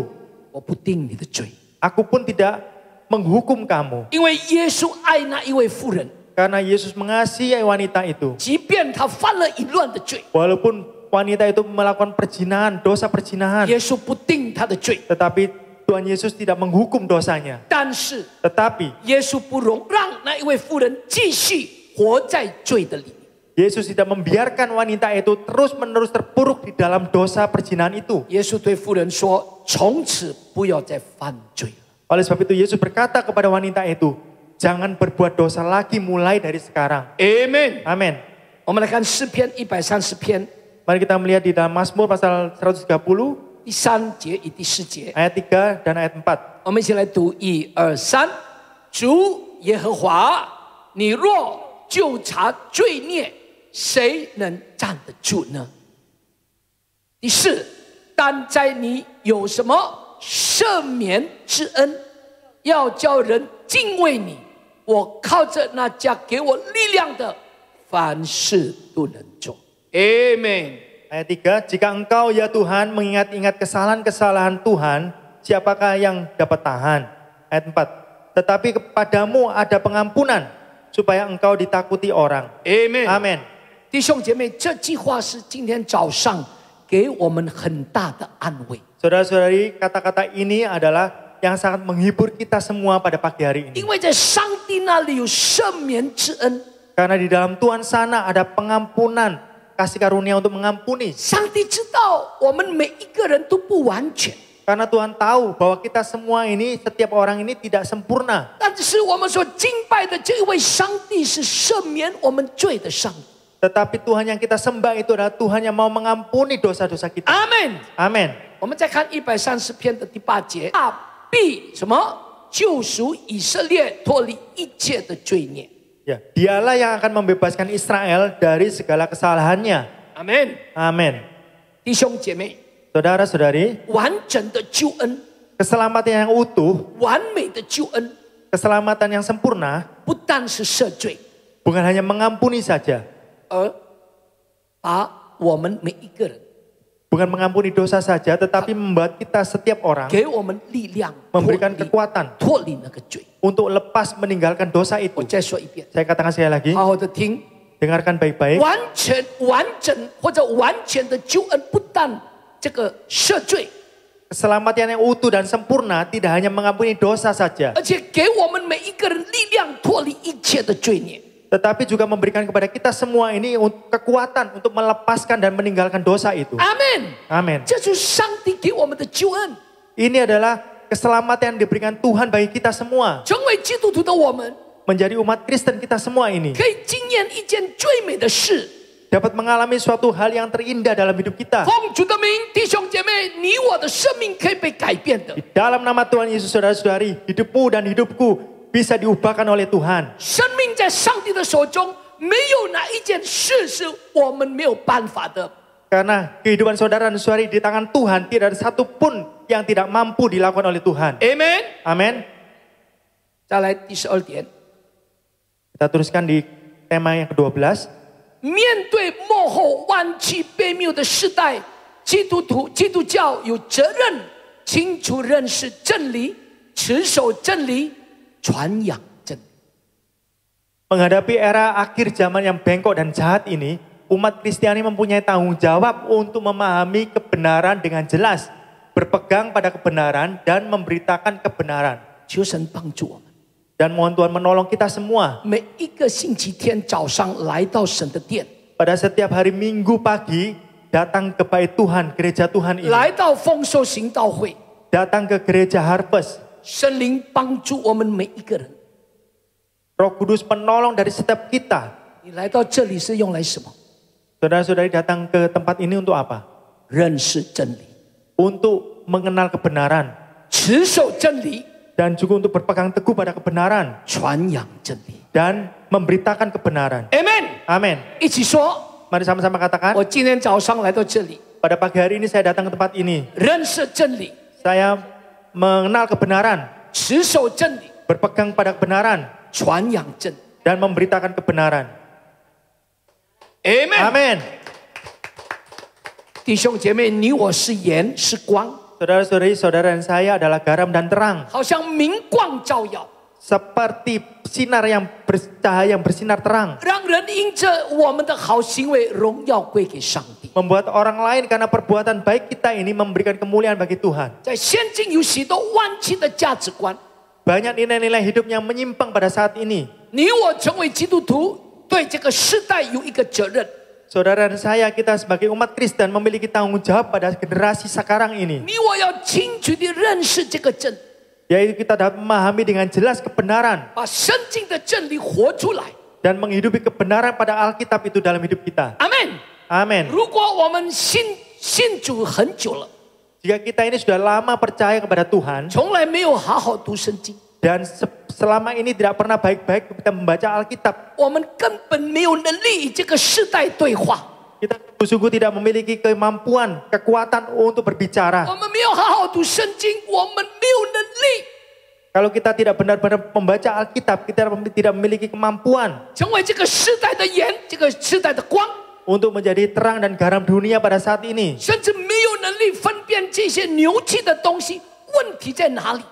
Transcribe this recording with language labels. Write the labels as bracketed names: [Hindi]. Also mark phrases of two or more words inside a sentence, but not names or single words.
[Chinese] 我不定你的罪， [Indonesian] aku pun tidak menghukum kamu. [Chinese] 因为耶稣爱那一位妇人， [Indonesian] Karena Yesus mengasihi wanita itu. [Chinese] 即便她犯了淫乱的罪， [Indonesian] Walaupun wanita itu melakukan perzinahan, dosa perzinahan, [Chinese] 耶稣不定她的罪， [Indonesian] tetapi Tuhan Yesus tidak menghukum dosanya. [Chinese] 但是 [Indonesian] Tetapi [Chinese] 耶稣不容让那一位妇人继续活在罪的里面。 [Indonesian] Yesus tidak membiarkan wanita itu terus-menerus terpuruk di dalam dosa perzinahan itu. [Chinese] 耶稣对妇人说：“从此不要再犯罪。 [Indonesian] Oleh sebab itu Yesus berkata kepada wanita itu, jangan berbuat dosa lagi mulai dari sekarang. [Chinese] ”Amen。 [Indonesian] Amin. [Chinese] 我们来看诗篇130篇 [Indonesian] Mari kita melihat di dalam Mazmur pasal 130 [Chinese] 第3节与第4节， [Indonesian] ayat 3 dan ayat 4. [Chinese] 我们一起来读1、2、3。主耶和华，你若究察罪孽，谁能站得住呢？第4，但在你有什么赦免之恩，要叫人敬畏你。我靠着那加给我力量的，凡事都能做。Amen。 [Indonesian] Ayat 3, jika engkau ya Tuhan mengingat-ingat kesalahan-kesalahan Tuhan, siapakah yang dapat tahan? Ayat 4, tetapi kepadamu ada pengampunan, supaya engkau ditakuti orang. [Chinese] Amen。 [Indonesian] Amin. [Chinese] 弟兄姐妹，这句话是今天早上给我们很大的安慰。 [Indonesian] Saudara-saudari, kata-kata ini adalah yang sangat menghibur kita semua pada pagi hari ini. [Chinese] 因为在上帝那里有赦免之恩， [Indonesian] Karena di dalam Tuhan sana ada pengampunan, kasih karunia untuk mengampuni. [Chinese] 上帝知道我们每一个人都不完全， [Indonesian] Karena Tuhan tahu bahwa kita semua ini, setiap orang ini tidak sempurna. [Chinese] 但是我们所敬拜的这位上帝是赦免我们罪的上帝。 [Indonesian] Tetapi Tuhan yang kita sembah itu adalah Tuhan yang mau mengampuni dosa-dosa kita. [Chinese] 阿门。 [Indonesian] Amin. [Chinese] 我们再看130篇的第8节，他必什么救赎以色列脱离一切的罪孽。 [Indonesian] Ya, dialah yang akan membebaskan Israel dari segala kesalahannya. [Chinese] 阿门。 [Indonesian] Amin. [Chinese] 弟兄姐妹， [Indonesian] Saudara-saudari, [Chinese] 完整的救恩， [Indonesian] keselamatan yang utuh, [Chinese] 完美的救恩， [Indonesian] keselamatan yang sempurna, [Chinese] 不但是赦罪， [Indonesian] bukan hanya mengampuni saja, [Chinese] 而把我们每一个人 [Indonesian] bukan mengampuni dosa saja, tetapi membuat kita setiap orang [Chinese] 给我们力量， [Indonesian] memberikan kekuatan [Chinese] 脱离那个罪。 [Indonesian] untuk lepas meninggalkan dosa [Chinese] 我 [Indonesian] itu. [Chinese] 再说一遍， [Indonesian] Saya katakan sekali lagi, [Chinese] 好好的听， [Indonesian] dengarkan baik-baik. [Chinese] 完全、完整或者完全的救恩，不但这个赦罪， [Indonesian] Keselamatan yang utuh dan sempurna tidak hanya mengampuni dosa saja, [Chinese] 而且给我们每一个人力量，脱离一切的罪孽。 [Indonesian] tetapi juga memberikan kepada kita semua ini kekuatan untuk melepaskan dan meninggalkan dosa itu. [Chinese] 阿门。 [Indonesian] Amin. [Chinese] 这就是上帝给我们的救恩。 [Indonesian] Ini adalah keselamatan yang diberikan Tuhan bagi kita semua. [Chinese] 成为基督徒的我们， [Indonesian] Menjadi umat Kristen kita semua ini [Chinese] 可以经验一件最美的事。 [Indonesian] dapat mengalami suatu hal yang terindah dalam hidup kita. [Chinese] 奉主的名，弟兄姐妹，你我的生命可以被改变的 [Indonesian] Di。dalam nama Tuhan Yesus, saudara-saudari, hidupmu dan hidupku bisa diubahkan oleh Tuhan. [Chinese] 生命在上帝的手中，没有哪一件事是我们没有办法的。 [Indonesian] Karena kehidupan saudara dan saudari di tangan Tuhan, tidak ada satupun yang tidak mampu dilakukan oleh Tuhan. [Chinese] Amen。 [Indonesian] Amin. [Chinese] 再来第12点， [Indonesian] Kita teruskan di tema yang ke-12. [Chinese] 面对末后弯曲悖谬的时代，基督教有责任清楚认识真理，持守真理，传扬真理。 [Indonesian] Menghadapi era akhir zaman yang bengkok dan jahat ini, umat Kristiani mempunyai tanggung jawab untuk memahami kebenaran dengan jelas, berpegang pada kebenaran dan memberitakan kebenaran. [Chinese] 求神帮助我们， [Indonesian] Dan mohon Tuhan menolong kita semua. [Chinese] 每一个星期天早上来到神的殿， [Indonesian] Pada setiap hari Minggu pagi, datang ke bait Tuhan, gereja Tuhan ini. [Chinese] 来到丰收行道会， [Indonesian] Datang ke gereja Harvest. [Chinese] 神灵帮助我们每一个人。 [Indonesian] Roh Kudus penolong dari setiap kita. [Chinese] 你来到这里是用来什么？ [Indonesian] Saudara-saudari datang ke tempat ini untuk apa? [Chinese] 认识真理， [Indonesian] Untuk mengenal kebenaran. [Chinese] 持守真理， [Indonesian] Dan juga untuk berpegang teguh pada kebenaran. [Chinese] 传扬真理。 [Indonesian] Dan memberitakan kebenaran. [Chinese] Amen。 [Indonesian] Amin. [Chinese] 一起说， [Indonesian] Mari sama-sama katakan. [Chinese] 我今天早上来到这里， [Indonesian] Pada pagi hari ini saya datang ke tempat ini. [Chinese] 认识真理， [Indonesian] Saya mengenal kebenaran. [Chinese] 持守真理， [Indonesian] Berpegang pada kebenaran. [Chinese] 传扬真理。 [Indonesian] Dan memberitakan kebenaran. [Chinese] Amen。 [Indonesian] Amin. [Chinese] 弟兄姐妹，你我是盐是光， [Indonesian] Saudara-saudari, saudara dan saya adalah garam dan terang. [Chinese] 好像明光照耀， [Indonesian] Seperti sinar yang bercahaya yang bersinar terang. [Chinese] 让人因着我们的好行为，荣耀归给上帝。 [Indonesian] Membuat orang lain karena perbuatan baik kita ini memberikan kemuliaan bagi Tuhan. [Chinese] 在现今有许多弯曲的价值观， [Indonesian] Banyak nilai-nilai hidup yang menyimpang pada saat ini. [Chinese] 你我成为基督徒，对这个时代有一个责任。 [Indonesian] Saudara dan saya, kita sebagai umat Kristen memiliki tanggung jawab pada generasi sekarang ini. [Chinese] 你我要清楚地认识这个真， [Indonesian] Yaitu kita dapat memahami dengan jelas kebenaran. [Chinese] 把圣经的真理活出来。 [Indonesian] Dan menghidupi kebenaran pada Alkitab itu dalam hidup kita. [Chinese] 阿门。 [Indonesian] Amin. [Chinese] 如果我们信主很久了， [Indonesian] Jika kita ini sudah lama percaya kepada Tuhan. [Chinese] 从来没有好好读圣经， [Indonesian] Dan selama ini tidak pernah baik-baik kita membaca Alkitab. [Chinese] 我们根本没有能力与这个时代对话。 [Indonesian] Kita sungguh tidak memiliki kemampuan, kekuatan untuk berbicara. [Chinese] 我们没有好好读圣经，我们没有能力 [Indonesian] Kalau kita tidak benar-benar membaca Alkitab, kita tidak memiliki kemampuan [Chinese] 成为这个时代的盐，这个时代的光， [Indonesian] untuk menjadi terang dan garam dunia pada saat ini. [Chinese] 甚至没有能力分辨这些扭曲的东西，问题在哪里？